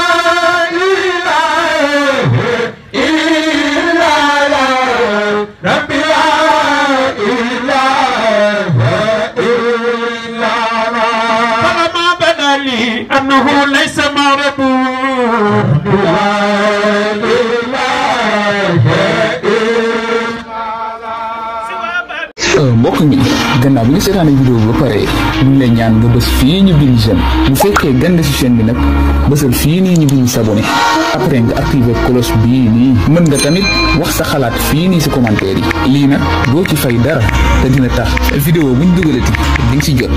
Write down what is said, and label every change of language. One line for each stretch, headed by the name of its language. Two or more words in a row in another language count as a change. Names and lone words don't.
Arabic: إله إلا الله رب لا إله إلا الله فلما بدا لي أنه ليس معبود لا إله
Wolof: mbokk mi gannaaw bi nga seetaane vidéo bi ba pare ñu ngi lay ñaan nga bës fii ñu bind j'aime bu fekkee gande ci chaîne bi nag bësal fii nii ñu bind
French: s'abonner après
Wolof: nga activer cloche bii nii mën nga tamit wax sa xalaat fii nii ci commentaire yi lii nag doo ci fay dara te dina tax vidéo buñ dugalati di nga ci jot